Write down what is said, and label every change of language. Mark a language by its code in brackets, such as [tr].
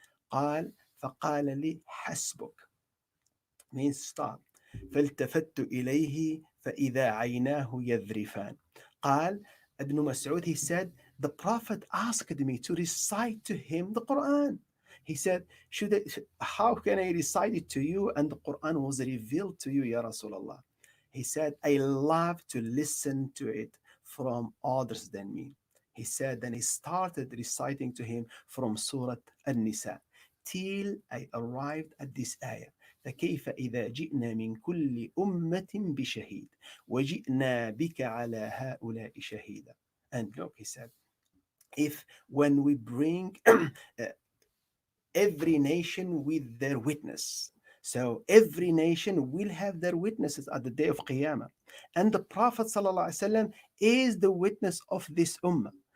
[ar] قال فقال لي حسبك [en] means stop. [ar] فالتفت إليه فإذا عيناه يذرفان. [en] قال Ibn Mas'ud, he said, the Prophet asked me to recite to him the Quran. He said, how can I recite it to you and the Quran was revealed to you, Ya Rasulullah? He said, I love to listen to it from others than me. He said, then he started reciting to him from Surah An-Nisa till I arrived at this ayah. [ar] فكيف إذا جئنا من كل أمة بشهيد وجئنا بك على هؤلاء شهيدا. [en] And look, he said, if when we bring every nation with their witness. So every nation will have their witnesses at the day of Qiyamah. And the Prophet ﷺ is the witness of this ummah.